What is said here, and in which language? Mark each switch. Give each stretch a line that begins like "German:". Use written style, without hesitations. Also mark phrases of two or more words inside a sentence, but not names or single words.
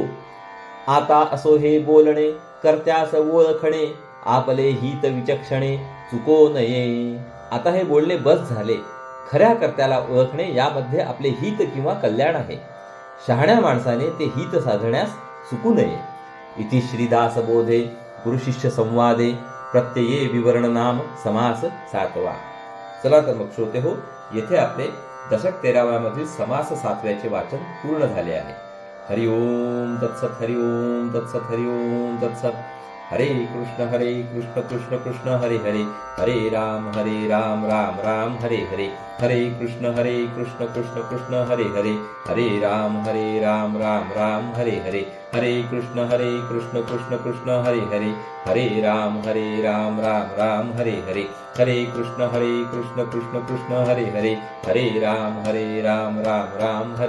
Marathi: आता असो हे बोलणे कर्त्यास ओळखणे, आपले हित विचक्षणे चुको नये. आता हे बोलणे बस झाले. खऱ्या कर्त्याला ओळखणे यामध्ये आपले हित किंवा कल्याण आहे. शहाण्या माणसाने ते हित साधण्यास चुकू नये.
Sanskrit: इति श्रीदासबोधे गुरुशिष्य संवादे प्रत्यये विवरण नाम समास 7वा.
Marathi: चला तर मग श्रोते हो, येथे आपले दशक 13व्या मधील समास 7व्याचे वाचन पूर्ण झाले आहे.
Sanskrit: हरि ओम तत्सत, हरि ओम तत्सत, हरि ओम तत्सत. हरे कृष्ण कृष्ण कृष्ण हरे हरे, हरे राम राम राम हरे हरे, हरे कृष्ण कृष्ण कृष्ण हरे हरे, हरे राम राम राम हरे हरे, हरे कृष्ण कृष्ण कृष्ण हरे हरे, हरे राम राम राम हरे हरे, हरे कृष्ण कृष्ण कृष्ण हरे हरे, हरे राम राम राम हरे